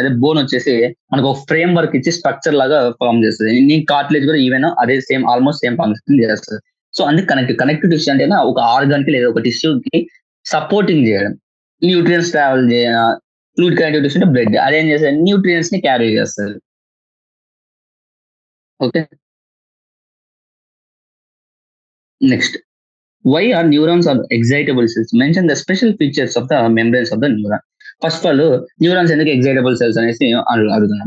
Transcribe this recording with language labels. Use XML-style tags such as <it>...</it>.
<te>అదే బోన్ వచ్చేసి మనకు ఒక ఫ్రేమ్ వర్క్ ఇచ్చి స్ట్రక్చర్ లాగా ఫార్మ్ చేస్తుంది. నీ కార్టిలేజ్ కూడా ఈవెన్ అదే సేమ్ ఆల్మోస్ట్ సేమ్ ఫంక్షన్ చేస్తుంది. సో అందుకే కనెక్టివ్ టిష్యూ అంటే ఒక ఆర్గాన్ కి లేదా ఒక టిష్యూకి సపోర్టింగ్ చేయడం, న్యూట్రియన్స్ ట్రావెల్ చేయడం. ఫ్లూయిడ్ కనెక్టివ్ టిష్యూ అంటే బ్లడ్ అదేం చేస్తుంది, న్యూట్రియన్స్ ని క్యారీ చేస్తుంది.</te> <en>Okay next why are neurons are excitable cells? Mention the special features of the membranes of the neuron.</en> <te>First of all neurons ఎందుకు ఎగ్జైటబుల్ cells అనేసి అడుగుతున్నాం.</te>